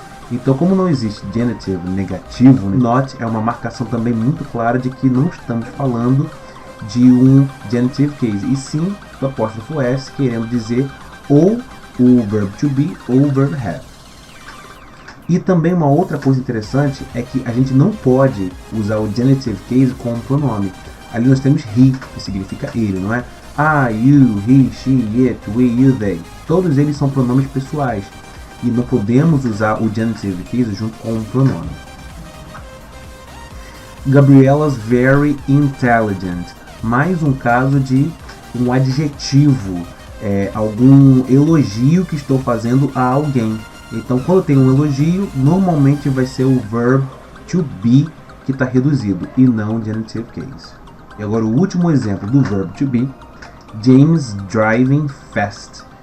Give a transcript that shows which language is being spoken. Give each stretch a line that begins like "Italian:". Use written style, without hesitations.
Portuguese: Então, como não existe genitive negativo, not é uma marcação também muito clara de que não estamos falando de um genitive case, e sim do apóstrofo S, querendo dizer ou o verbo to be ou o verbo have. E também uma outra coisa interessante é que a gente não pode usar o genitive case como pronome. Ali nós temos he, que significa ele, não é?
English: I, you, he, she, it, we, you, they.
Portuguese: Todos eles são pronomes pessoais. E não podemos usar o genitive case junto com um pronome.
English: Gabriella's very intelligent.
Portuguese: Mais um caso de um adjetivo, algum elogio que estou fazendo a alguém. Então, quando tem um elogio, normalmente vai ser o verb to be que está reduzido e não o genitive case. E agora o último exemplo do verb to be. James driving fast.